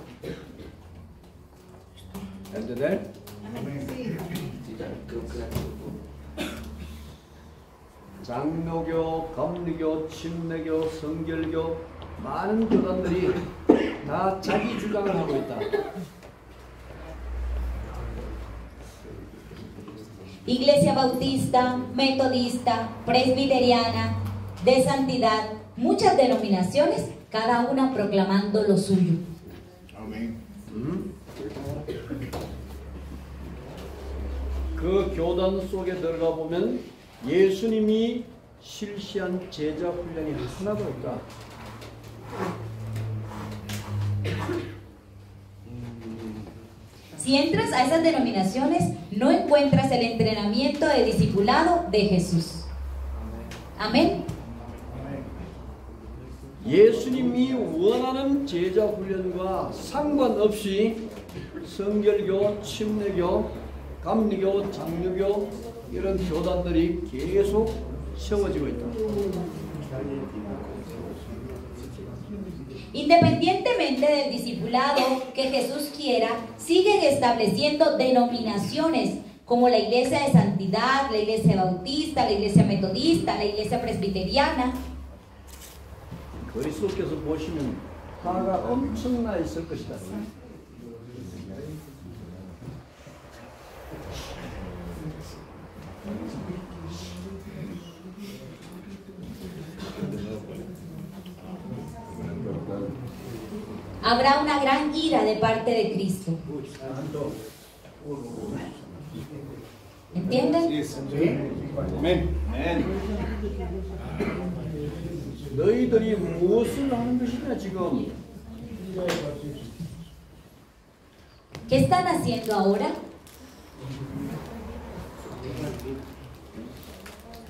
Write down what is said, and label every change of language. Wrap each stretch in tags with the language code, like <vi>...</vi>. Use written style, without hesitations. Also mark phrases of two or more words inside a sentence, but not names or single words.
<es>¿Entender?</es> <ko>장로교, 감리교, 침례교, 성결교 많은 교단들이 다 자기 주장을 하고 있다.</ko> <es>Iglesia Bautista, Metodista, Presbiteriana, de Santidad, muchas denominaciones, cada una proclamando lo suyo. Amén.</es> <ko>그 교단 속에 들어가 보면 예수님이 실시한 제자 훈련이 하나도 없다.</ko> <es>Si entras a esas denominaciones, no encuentras el entrenamiento de discipulado de Jesús. Amén.</es> <ko>예수님이 원하는 제자 훈련과 상관없이 성결교, 침례교, 감리교, 장로교 이런 교단들이 계속 세워지고 있다.</ko> <es>Independientemente del discipulado que Jesús quiera, siguen estableciendo denominaciones como la Iglesia de Santidad, la Iglesia Bautista, la Iglesia Metodista, la Iglesia Presbiteriana.</es> <ko>그리스도께서 보시면 화가 엄청나 있을 것이다.</ko> <es>Habrá una gran ira de parte de Cristo. ¿Entienden? Amén.</es> <ko>너희들이 무엇을 하는 것이냐 지금?</ko> <es>¿Qué están haciendo ahora?</es>